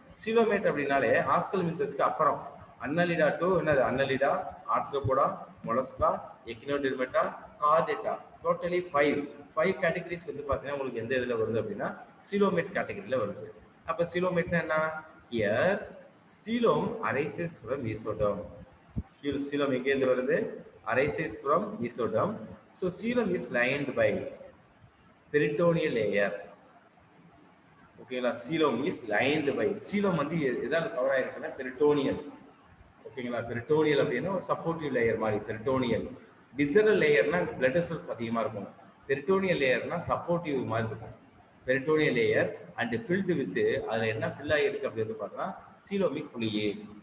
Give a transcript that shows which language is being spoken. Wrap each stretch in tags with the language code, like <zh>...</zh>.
<ta>Coelomate அப்படின்னாலே ஆஸ்கல்மின்தஸ்க்கு அப்புறம் அன்னலிடா to என்னது, அன்னலிடா, Arthropoda, Mollusca, எக்கினோடெர்மேட்டா, Chordata, totally 5 categories வந்து பார்த்தீங்கன்னா உங்களுக்கு எந்த இதில் வருது அப்படின்னா சீலோமேட் கேட்டகரியில் வருது. அப்போ சீலோமேட்னா என்ன, here coelom arises from mesoderm. Coelom எங்கேருந்து வருது, arises from mesoderm.</ta> <en>So coelom is lined by peritoneal layer.</en> <ta>ஓகேங்களா, coelom is lined by, coelom வந்து எதால கவர் ஆயிருக்குன்னா peritoneal. ஓகேங்களா, peritoneal அப்படின்னா ஒரு சப்போர்ட்டிவ் லேயர் மாதிரி peritoneal. visceral லேயர்னா blood vessels அதிகமாக இருக்கும், peritoneal லேயர்னா சப்போர்ட்டிவ் மாதிரி இருக்கும். peritoneal layer and filled with, அதில் என்ன ஃபில் ஆகிருக்கு அப்படின்னு பார்த்தோம்னா coelomic fluid.</ta>